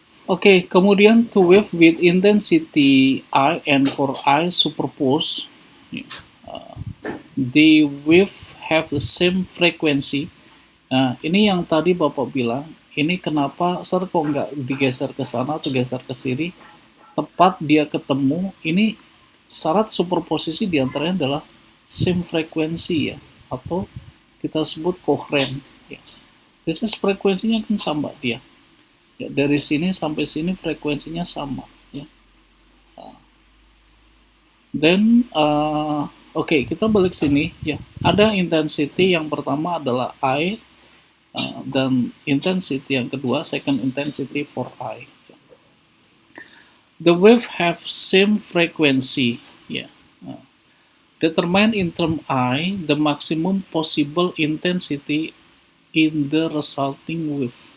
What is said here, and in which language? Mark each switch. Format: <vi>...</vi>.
<id>Oke, kemudian</id> <en>to wave with intensity I and for I superpose. Ya. The wave have the same frequency.</en> <id>Nah, ini yang tadi Bapak bilang, ini kenapa kok nggak digeser ke sana atau geser ke sini, tepat dia ketemu, ini syarat superposisi diantaranya adalah</id> <en>same frequency</en> <id>ya, atau kita sebut koheren. Ya.</id> <en>This is</en> <id>frekuensinya kan sama dia. Ya, dari sini sampai sini frekuensinya sama. Ya.</id> <en>Then,</en> <id>oke, kita balik sini. Ya, ada intensity yang pertama adalah I, dan intensity yang kedua,</id> <en>second intensity for I. The wave have same frequency. Yeah. Determine in term I the maximum possible intensity in the resulting wave.</en>